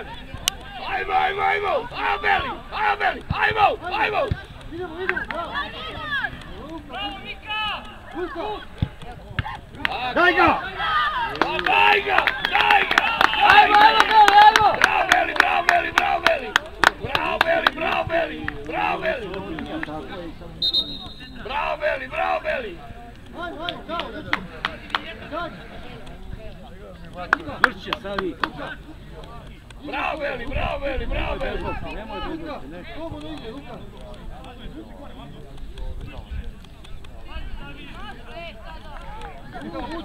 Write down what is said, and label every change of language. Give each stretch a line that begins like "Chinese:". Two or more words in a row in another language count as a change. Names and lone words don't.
Croatian: Ajmo, ajmo, ajmo! Ajmo Meli, ajmo Meli, ajmo, ajmo! Idemo, idemo! Bravo! Bravo, Mika! Luka! Daj ga! Daj ga, daj ga! Ajmo, ajmo, ajmo! Bravo Meli, bravo Meli, bravo Meli! Bravo Meli, bravo Meli, bravo Meli! Bravo Meli, bravo Meli! Ajmo, ajmo, bravo, dečko! Izađi! Vrće, Savi. Bravo Meli, bravo Meli, bravo Meli! Luka! Slobodno igre, Luka! Luka, uđi!